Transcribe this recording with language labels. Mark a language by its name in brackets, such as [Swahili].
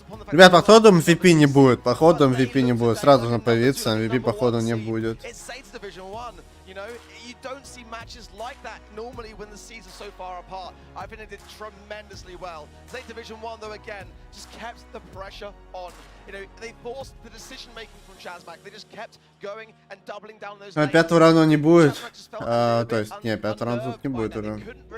[Russian] Ребят, походу MVP не будет. Походу MVP не будет. Сразу же появится. MVP походу не будет. [English] You know, you don't see matches like that normally when the seeds are so far apart. I think they did tremendously well. Zeta Division 1, though, again, just kept the pressure on. You know, they forced the decision making from Chazmak. They just kept going and doubling down those. [Russian] Пятого раунда не будет. То есть, не, пятого раунда тут не будет уже.